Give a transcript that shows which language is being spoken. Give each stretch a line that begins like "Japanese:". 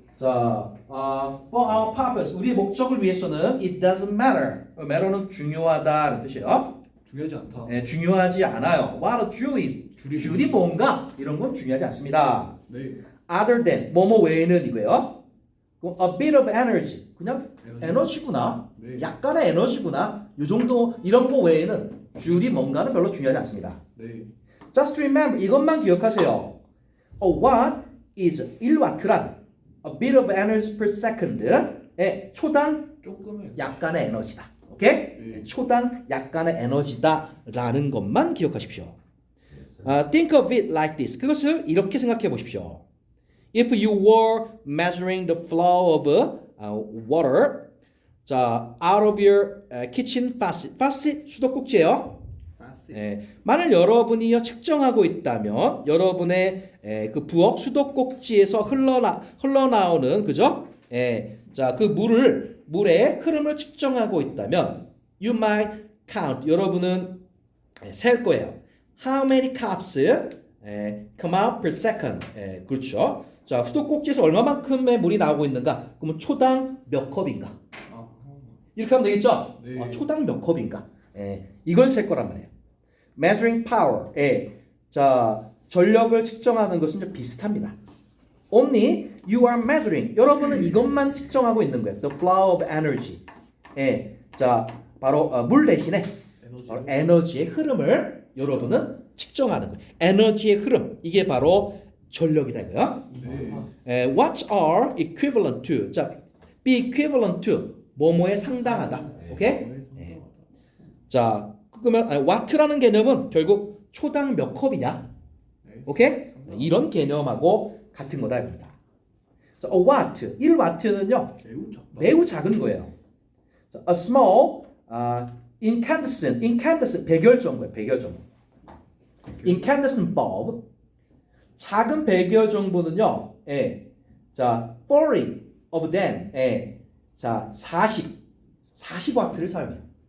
English: 자, for our purpose
Korean: 우리의 목적을 위해서는
English: it doesn't matter.
Korean: matter는 중요하다는 뜻이에요. 중요하지 않다. 예, 중요하지 않아요.
English: What a Jew is.
Korean: 줄이 뭔가 이런 건 중요하지 않습니다. 네.
English: Other than
Korean: 뭐뭐 외에는 이거예요. 그럼
English: a bit of energy
Korean: 그냥 에너지구나. 네. 약간의 에너지구나. 이 정도 이런 거 외에는 줄이 뭔가는 별로 중요하지 않습니다. 네.
English: Just remember
Korean: 이것만 기억하세요.
English: A watt is
Korean: 1와트란
English: a bit of energy per second의
Korean: 초당 조금의. 약간의 에너지다. 오케이? 네. 초당 약간의 에너지다라는 것만 기억하십시오.
English: Think of it like this.
Korean: 그것을 이렇게 생각해 보십시오.
English: If you were measuring the flow of water, 자, out of your kitchen faucet.
Korean: faucet 수도꼭지예요. 만일 여러분이 측정하고 있다면 여러분의 그 부엌 수도꼭지에서 흘러나오는 그죠? 자, 그 물의 흐름을 측정하고 있다면
English: you might count.
Korean: 여러분은 셀 거예요.
English: How many cups come out per second?
Korean: 그렇죠. 자, 수도꼭지에서 얼마만큼의 물이 나오고 있는가? 그러면 초당 몇 컵인가? 이렇게 하면 되겠죠? 네. 초당 몇 컵인가? 이걸 셀 거란 말이에요.
English: Measuring power.
Korean: 자, 전력을 측정하는 것은 좀 비슷합니다.
English: Only you are measuring.
Korean: 여러분은 이것만 측정하고 있는 거예요.
English: The flow of energy.
Korean: 자, 바로 물 대신에 에너지의 흐름을 여러분은 측정하는 거예요. 에너지의 흐름. 이게 바로 전력이다 이거야. 네.
English: What are equivalent to?
Korean: 자,
English: be equivalent to
Korean: 뭐뭐에 상당하다. 오케이? 자, 그러면 와트라는 개념은 결국 초당 몇 컵이냐? 오케이? 이런 개념하고 같은 거다 이겁니다. 자,
English: a watt,
Korean: 1와트는요. 매우 작다. 매우 작은 거예요. 자,
English: a small incandescent
Korean: 백열정보예요. 백열정보.
English: incandescent bulb
Korean: 작은 백열정보는요. 자,
English: 40 of them
Korean: 자, 40와트를 사용해요.